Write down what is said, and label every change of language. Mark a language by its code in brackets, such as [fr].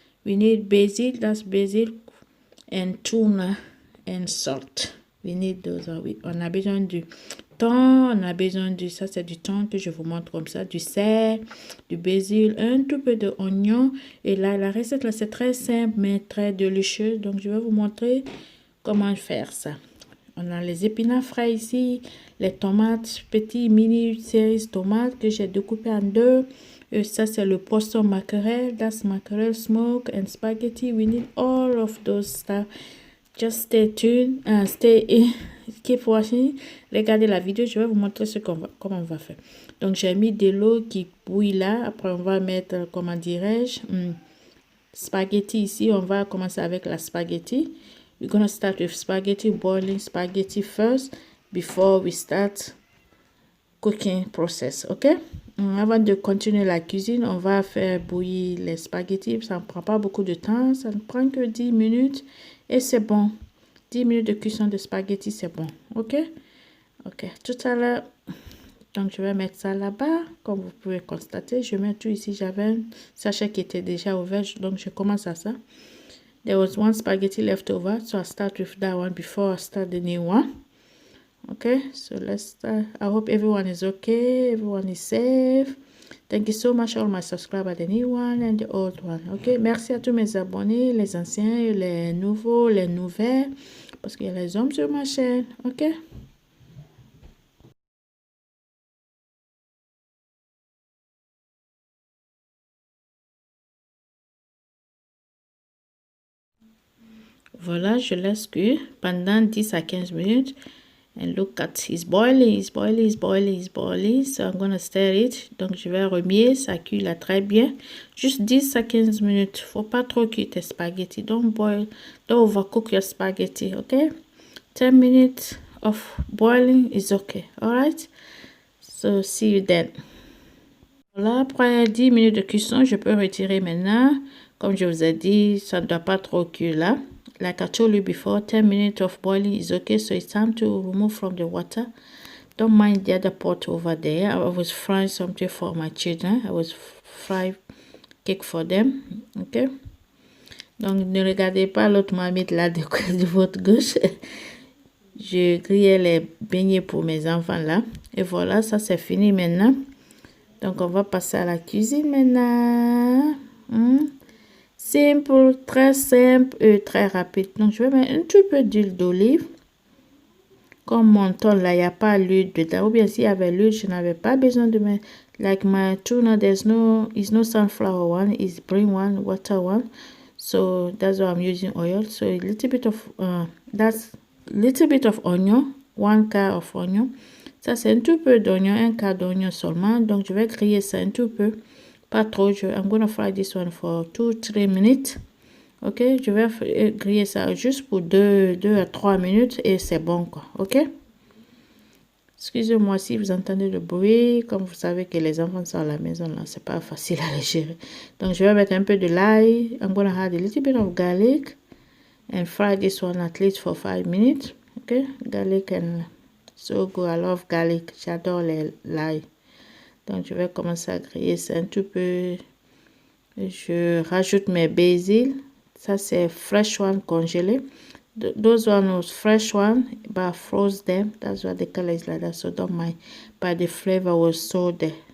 [en] We need basil, that's basil, and tuna and salt. We need those. [fr] On a besoin du thon, on a besoin du, ça c'est du thon que je vous montre comme ça, du sel, du basil, un tout peu d'oignon. Et là, la recette là c'est très simple mais très délicieuse. Donc je vais vous montrer comment faire ça. On a les épinards frais ici, les tomates, petits mini cerise tomates que j'ai découpé en deux. Et ça c'est le poisson mackerel, [en] that's mackerel smoke and spaghetti. We need all of those stuff. Just stay tuned, keep watching. [fr] Regardez la vidéo, je vais vous montrer comment on va faire. Donc j'ai mis de l'eau qui bouille là. Après on va mettre, comment dirais-je, spaghetti ici. On va commencer avec la spaghetti. [en] We're gonna start with spaghetti, boiling spaghetti first before we start cooking process, ok? [fr] Avant de continuer la cuisine, on va faire bouillir les spaghettis. Ça ne prend pas beaucoup de temps, ça ne prend que 10 minutes et c'est bon. 10 minutes de cuisson de spaghettis, c'est bon, ok? Ok, tout à l'heure, donc je vais mettre ça là-bas, comme vous pouvez constater. Je mets tout ici, j'avais un sachet qui était déjà ouvert, donc je commence à ça. [en] There was one spaghetti left over, so I start with that one before I start the new one. Okay, so let's start. I hope everyone is okay, everyone is safe. Thank you so much all my subscribers, the new one and the old one. [fr] Okay, merci à tous mes abonnés, les anciens, les nouveaux, les nouvelles, parce qu'il y a les hommes sur ma chaîne. Ok. Voilà, je laisse cuire pendant 10 à 15 minutes. [en] And look at, it's boiling, it's boiling, it's boiling, it's boiling. So I'm gonna stir it. [fr] Donc je vais remuer, ça cuit là très bien. Juste 10 à 15 minutes. Faut pas trop cuire tes spaghetti. [en] Don't boil, don't overcook your spaghetti, okay? 10 minutes of boiling is okay, alright? So see you then. [fr] Voilà, après 10 minutes de cuisson, je peux retirer maintenant. Comme je vous ai dit, ça ne doit pas trop cuire là. [en] Like I told you before, 10 minutes of boiling is okay. So it's time to remove from the water. Don't mind the other pot over there. I was frying something for my children. I was frying cake for them. Okay. [fr] Donc, ne regardez pas l'autre marmite là de votre gauche. Je grillais les beignets pour mes enfants là. Et voilà, ça c'est fini maintenant. Donc, on va passer à la cuisine maintenant. Simple, très simple et très rapide. Donc, je vais mettre un tout peu d'huile d'olive. Comme mon thon, là, il n'y a pas l'huile dedans. Ou bien s'il y avait l'huile, je n'avais pas besoin de mettre. [en] Like my tuna, it's no sunflower one. It's green one, water one. So, that's why I'm using oil. So, a little bit of, that's little bit of onion. 1 quart of onion. [fr] Ça, c'est un tout peu d'oignon, 1 quart d'oignon seulement. Donc, je vais griller ça un tout peu. Pas trop. [en] I'm gonna fry this one for 2-3 minutes. [fr] Ok, je vais griller ça juste pour 2 à 3 minutes et c'est bon quoi. Ok. Excusez-moi si vous entendez le bruit. Comme vous savez que les enfants sont à la maison là, c'est pas facile à les gérer. Donc, je vais mettre un peu de l'ail. [en] I'm gonna add a little bit of garlic and fry this one at least for 5 minutes. Ok, garlic and so good. I love garlic. [fr] J'adore l'ail. Donc, je vais commencer à griller ça un tout peu. Je rajoute mes basil. Ça, c'est [en] fresh one [fr] congelé. [en] Those one was fresh one, but I froze them. That's why the color is like that. So don't mind. But the flavor was so there.